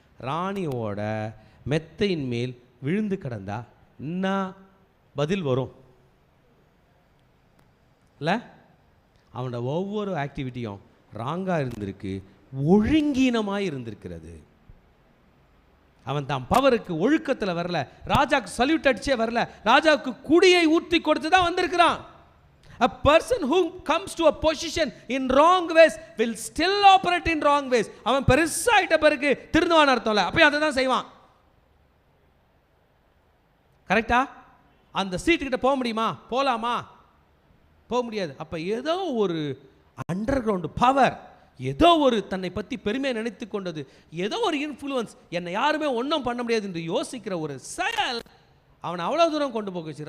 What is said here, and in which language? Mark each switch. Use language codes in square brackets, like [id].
[ta] ராணியோட மெத்தையின் மேல் விழுந்து கிடந்தா என்ன பதில் வரும் இல்லை? அவனோட ஒவ்வொரு ஆக்டிவிட்டியும் ராங்காக இருந்திருக்கு, ஒழுங்கீனமாக இருந்திருக்கிறது. அவன் தான் பவருக்கு ஒழுக்கத்தில் வரல, ராஜாவுக்கு சல்யூட் அடிச்சே வரல, ராஜாவுக்கு குடியை ஊற்றி கொடுத்து தான் வந்திருக்கிறான். [en] A person who comes to a position in wrong ways will still operate in wrong ways. [ta] அவன் பெருசாயிட்ட பிறகு திருந்துவான் அர்த்தம்ல, அப்பயும் அதை தான் செய்வான். கரெக்டா? அந்த சீட்டுக்கிட்ட போக முடியுமா? போகலாமா? போக முடியாது. அப்போ ஏதோ ஒரு அண்டர் கிரவுண்டு பவர், ஏதோ ஒரு தன்னை பற்றி பெருமையை நினைத்து கொண்டது, ஏதோ ஒரு இன்ஃப்ளூயன்ஸ், என்னை யாருமே ஒன்றும் பண்ண முடியாது என்று யோசிக்கிற ஒரு செயல் அவனை அவ்வளோ தூரம் கொண்டு போக வச்சு.